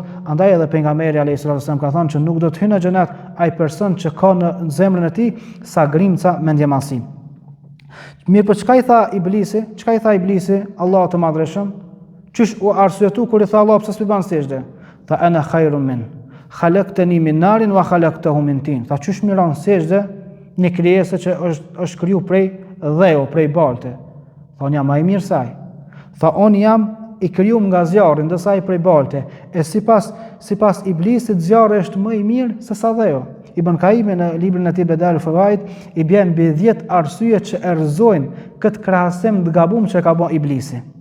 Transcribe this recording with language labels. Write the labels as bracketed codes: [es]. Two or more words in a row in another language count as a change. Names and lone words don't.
[sq] Andaj edhe pejgamberi [ar] عليه السلام [sq] ka thënë që nuk do të hyjë në xhenet ai person që ka në zemrën e tij sa grimca mendjemallësi. Mirë po çka i tha iblisi? Çka i tha iblisi? Allahu të madhreshëm, çish u arsyetu kur i tha Allah pse s'u ban sejdë? [ar] Tha أنا خير من. خلقتني من نار وخلقته من طين. [sq] Tha çish miron sejdë një krijesë që është kriju prej dheu, prej balte. Tha unë jam më i mirë se ai. Tha unë jam i krijuar nga zjarri, ndërsa ai prej balte. E sipas iblisit zjarri është më i mirë se sa dheu. Ibn Kaimi në librin e tij Bedal Fawaid i bën mbi 10 arsye që errëzojnë këtë krahasim të gabuar që ka bën iblisi.